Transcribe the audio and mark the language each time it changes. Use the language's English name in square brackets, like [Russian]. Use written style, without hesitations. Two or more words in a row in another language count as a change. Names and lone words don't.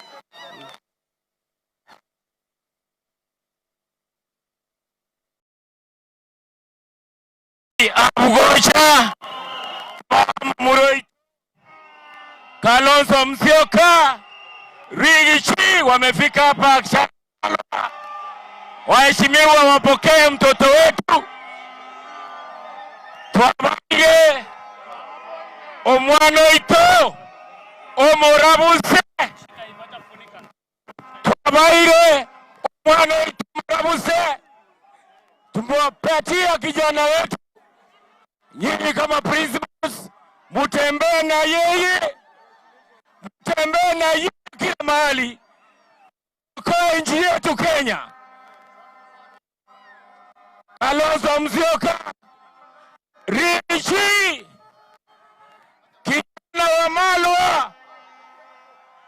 [Swahili] Abugocha Muroi, Kalonzo Musyoka, Rigathi wamefika hapa. Waheshimiwa, wapokee mtoto wetu, [Gusii] twabange omwana ito omurabuse, twabaire omwana ito omurabuse, [Swahili] tumewapatia kijana wetu. Nyinyi kama principals mutembee na yeye, mutembee na yeye kila mahali kwa nchi yetu Kenya. Kalonzo Musyoka, Rigathi, kijana wa Malwa,